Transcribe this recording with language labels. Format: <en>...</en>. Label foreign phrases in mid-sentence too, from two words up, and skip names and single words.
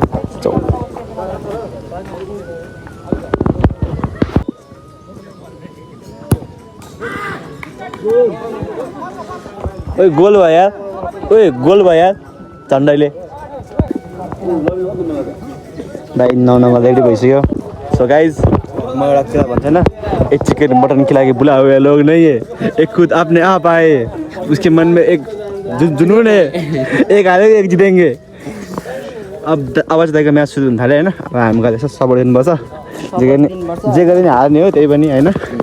<ne>ओइ गोल भयो यार झन्डैले दाइ 9 नम्बर रेडी भइसक्यो</ne> <en>so guys</en> <ne>म एउटा कुरा भन्छ होइन</ne> <hi>एक चिकन मटन खिलाके बुला हुए लोग नहीं है एक खुद अपने आप आए उसके मन में एक जुनून है एक हारेंगे एक जितेंगे</hi> <ne>अब चाहिँ दाइको म्याच सुरु हुन थाल्यो होइन अब हामी गएर यसो सपोर्ट दिनुपर्छ जे गरे नि हार्ने हो त्यही पनि होइन</ne>